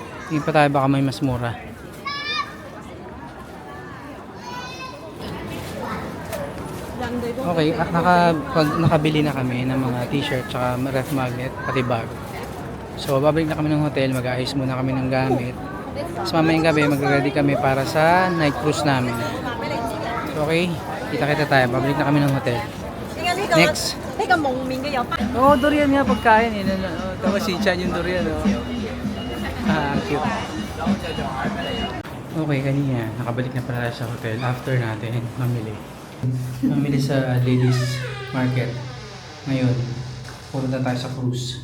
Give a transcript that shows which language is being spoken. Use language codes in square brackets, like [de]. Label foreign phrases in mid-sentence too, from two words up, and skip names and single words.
[tl] Tingin pa tayo baka may mas mura. Okay, at nakabili na kami ng mga t-shirt tsaka [en] ref magnet [tl] pati bag. So babalik na kami ng hotel, mag-aayos muna kami ng gamit. Tapos mamayang gabi magre-ready kami para sa [en] night cruise [tl] namin. So, okay, kita-kita tayo, babalik na kami ng hotel. [en] Next. [yue] 呢個蒙面嘅有翻。 [tl] Oo, durian nga pagkain eh. Tapos si Chan yung durian, oh. Ah, cute. Okay, kanina, nakabalik na pala tayo sa hotel after natin mamili. Mamili sa [en] ladies market. [tl] Ngayon, pupunta tayo sa cruise.